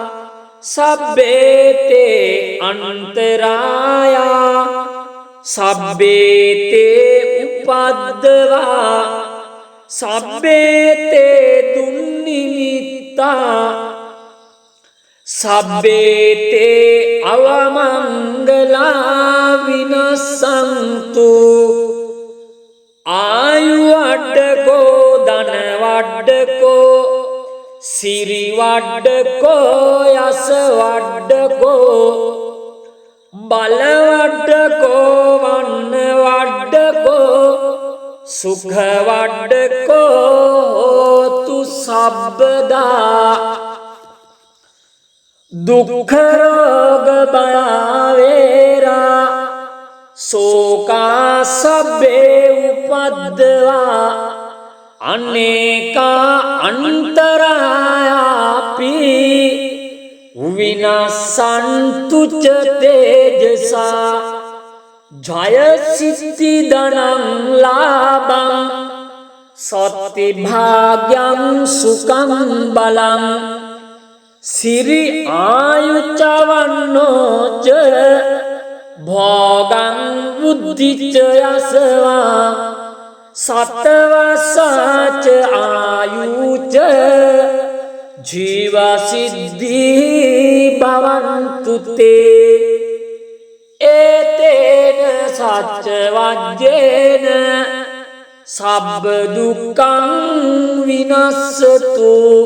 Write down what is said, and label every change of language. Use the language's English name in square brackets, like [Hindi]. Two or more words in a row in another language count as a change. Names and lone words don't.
[Pali] සබ්බේතේ අන්තරායා සබ්බේතේ උපද්දවා සබ්බේතේ දුන්නිමිත්තා සබ්බේතේ අවමංගලා විනස්සන්තු ආයු වඩ්ඩකෝ ධන වඩ්ඩකෝ සිරි වඩ්ඩකෝ යස වඩ්ඩකෝ බල වඩ්ඩකෝ වන්න වඩ්ඩකෝ සුඛ වඩ්ඩකෝ හෝතු සබ්බදා දුක්ඛ රෝග බයවේරා සෝකා සබ්බේ උපද්දවා අනේකා අන්තරායාපි විනසන්තු ච තේජසා ජය සිද්ධි ධනං ලාභං සත්ති භාග්‍යං සුඛං බලං සිරි ආයුචවන්නෝච භෝගං බුද්ධිච යසවා සතවසාච ආයුච ජීවසිද්ධි භවන්තු තේ ඒතේන සච්ච වජ්ජේන සබ්බ දුක්ඛං විනස්සතු